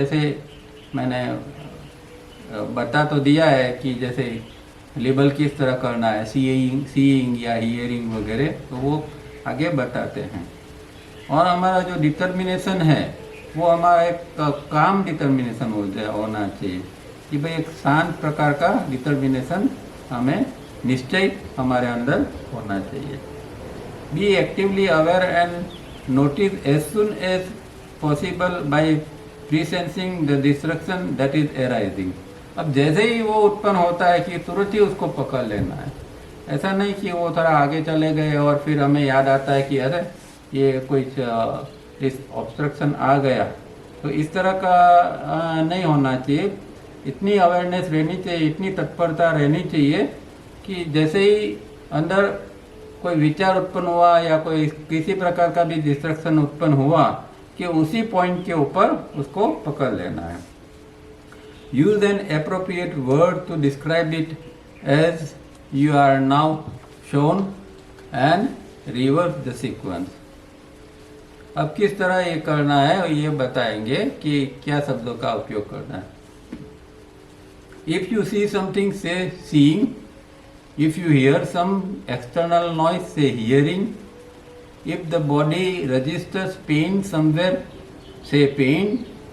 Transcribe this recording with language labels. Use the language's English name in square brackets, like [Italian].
[Hindi] जैसे मैंने बता तो दिया है कि जैसे लेबल किस तरह करना है, सीइंग या हियरिंग वगैरह, तो वो आगे बताते हैं। और हमारा जो डिटर्मिनेशन है वो हमारा एक काम डिटर्मिनेशन होना चाहिए कि भाई एक शांत प्रकार का डिटर्मिनेशन हमें निश्चय हमारे अंदर होना चाहिए। [English] Be actively aware and notice as soon as possible by presensing the distraction that is arising. [Hindi] अब जैसे ही वो उत्पन्न होता है कि तुरंत ही उसको पकड़ लेना है। ऐसा नहीं कि वो थोड़ा आगे चले गए और फिर हमें याद आता है कि अरे ये कोई इस ऑब्स्ट्रक्शन आ गया, तो इस तरह का नहीं होना चाहिए। इतनी अवेयरनेस रहनी चाहिए, इतनी तत्परता रहनी चाहिए कि जैसे ही अंदर कोई विचार उत्पन्न हुआ या कोई किसी प्रकार का भी डिस्ट्रक्शन उत्पन्न हुआ कि उसी पॉइंट के ऊपर उसको पकड़ लेना है। [English] Use an appropriate word to describe it as you are now shown and reverse the sequence. [Hindi] अब किस तरह ये करना है ये बताएंगे कि क्या शब्दों का उपयोग करना है। [English] If you see something say seeing, if you hear some external noise, say hearing. If the body registers pain somewhere, say pain.